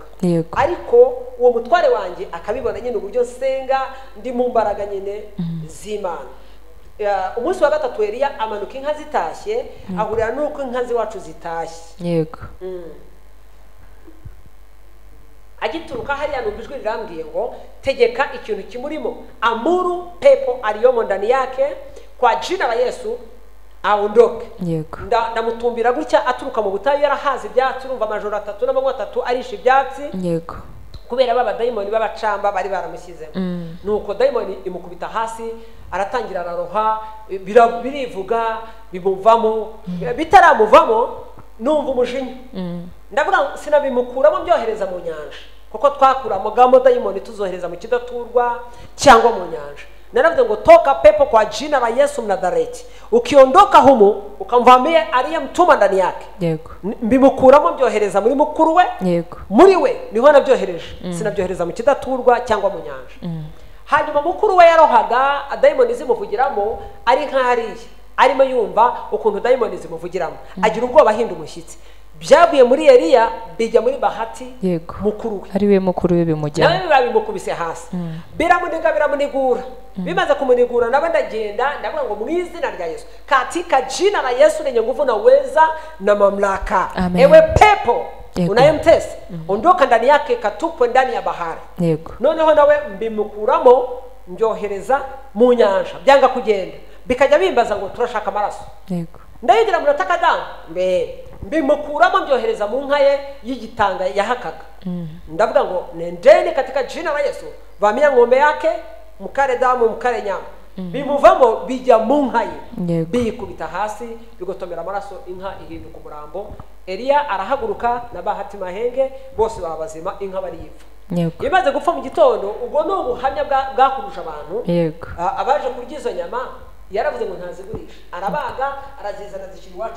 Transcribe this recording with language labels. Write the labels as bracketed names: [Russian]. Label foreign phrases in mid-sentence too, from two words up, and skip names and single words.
[Kinyarwanda] Ariko uwo mutware wanjye akabibona nyine uburyo nsenga ndi mu mbaraga nyine z'Imana. Umunsi wa 3 Elia amanuka inka zitashye ahurira nuko inka ziwacu zitashye. Yego. Agituruka hariya numva ijwi rirambwiye ngo tegeka ikintu kimurimo, [Swahili] amuru pepo aliyomo ndani yake kwa jina la Yesu aondoke. [Kinyarwanda] Ndamutumbira gutya aturuka mu butayu yarahaze ibyatsi urumva amajoro 3 n'amanywa 3 arisha ibyatsi. Yego. Kubera baba dayimoni babacamba bari baramushyizemo. Nuko dayimoni imukubita hasi aratangira araroha birivuga bimuvamo bitaramuvamo numva umujinya. Ndavuga sinabimukuramo byohereza mu nyanja kuko twakuramo gamo dayimoni tuzohereza mu kidaturwa cyangwa mu nyanja. Naravuze ngo [Swahili] toka pepo kwa jina la Yesu Mnazareti, ukiondoka humu ukamvamia aliyemtuma ndani yake. [Kinyarwanda] Yego. Mbimukuramo byohereza muri mukuru we. Yego. Muri we niho nabyohereje. Sinabyohereza mu kidaturwa cyangwa mu nyanja. Hanyuma mukuru we yarohaga dayimoni zimuvugiramo ari nk'ahariye arimo yumva ukuntu dayimoni zimuvugiramo agira ubwoba ahinda umushyitsi. Byavuye muri Elia bijya muri Bahati mukuru we. Ari we mukuru we bimujyana. Nawe babimukubise hasi. Biramunigura. Bimaze kumunigura nawe ndagenda ndavuga ngo mu izina rya Yesu [Swahili] katika jina la Yesu lenye nguvu na uweza na mamlaka. Ewe pepo unayemtesa ondoka ndani yake katupwe ndani ya bahari. [Kinyarwanda] Yego. Noneho nawe mbimukuramo mbyohereza mu nyanja byanga kugenda bikajya bimbaza ngo turashaka amaraso yego ndayigira murataka damu mbimukuramo mbyohereza mu nka ye y'igitanga yahakaga ndavuga ngo [Swahili] nendeni katika jina la Yesu vamia ng'ombe yake mukare damu mukare nyama [Kinyarwanda] bimuvamo bijya mu nka ye biyikubita hasi bigotomera amaraso inka ihinduka umurambo Eliya arahaguruka na Bahati Mahenge bose babazima inka bariyipfa imaze gupfa mu gitondo ubwo no ubuhamya bwakurusha abantu abaje kurya izo nyama yaravuze ngo ntazigurisha arabaga arazizana zishyira iwacu